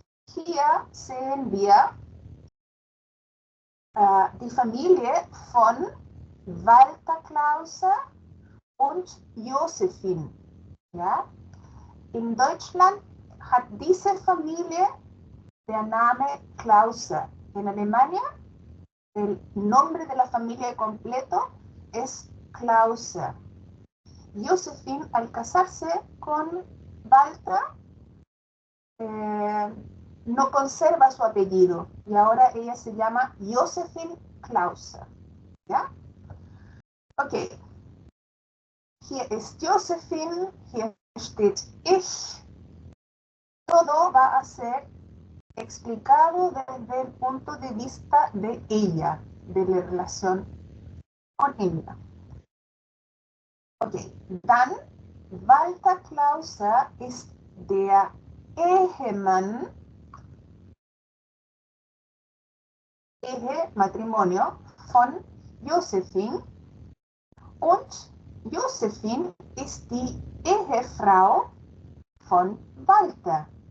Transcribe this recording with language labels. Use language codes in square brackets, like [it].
[de] Hier sehen wir die Familie von Walter Klause und Josephine. Ja? In Deutschland hat diese Familie der Name Klause. [es] En Alemania, el nombre de la familia completo es Klause. Josephine, al casarse con Walter, no conserva su apellido y ahora ella se llama Josephine Klause. ¿Ya? Ok. [de] Hier ist Josephine, hier steht ich. [es] Todo va a ser explicado desde el punto de vista de ella, de la relación con ella. [de] Ok, dann Walter Klause ist der Ehemann, Ehe, Matrimonio, von Josephine und Josephine ist die Ehefrau von Walter.